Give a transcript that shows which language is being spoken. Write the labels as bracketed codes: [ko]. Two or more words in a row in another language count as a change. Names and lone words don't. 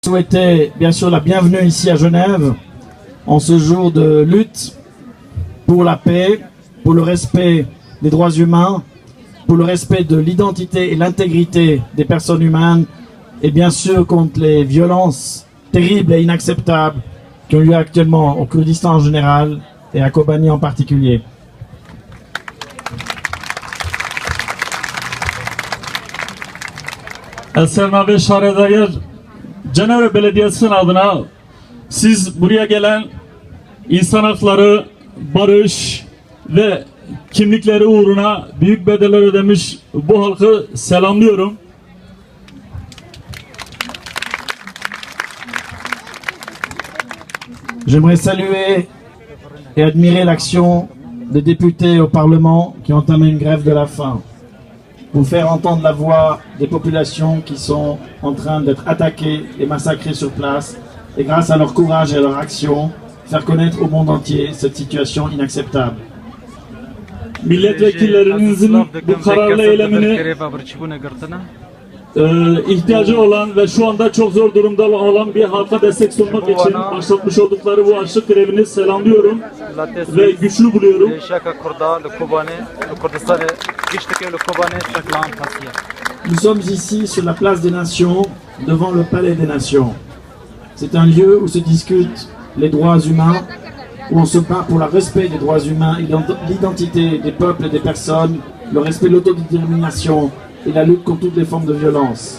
[fr] Souhaiter bien sûr la bienvenue ici à Genève en ce jour de lutte pour la paix, pour le respect des droits humains, pour le respect de l'identité et l'intégrité des personnes humaines et bien sûr contre les violences terribles et inacceptables qui ont lieu actuellement au Kurdistan en général et à Kobani en particulier. [tr] Selma ve Şaredayır Cenevre Belediyesi'nin adına siz buraya gelen insan hakları, barış ve kimlikleri uğruna büyük bedeller ödemiş bu halkı selamlıyorum. [fr] J'aimerais saluer et admirer l'action des députés au Parlement qui ont entamé une grève de la faim pour faire entendre la voix des populations qui sont en train d'être attaquées et massacrées sur place et grâce à leur courage et à leur action, faire connaître au monde entier cette situation inacceptable. [tr] Milletvekillerinizin bu kararlı eylemini ihtiyacı olan ve şu anda çok zor durumda olan bir halka destek sunmak için başlatmış oldukları bu açlık grevini selamlıyorum ve güçlü buluyorum. [fr] Nous sommes ici sur la place des Nations, devant le Palais des Nations. C'est un lieu où se discutent les droits humains, où on se bat pour le respect des droits humains, l'identité des peuples et des personnes, le respect de l'autodétermination et la lutte contre toutes les formes de violence.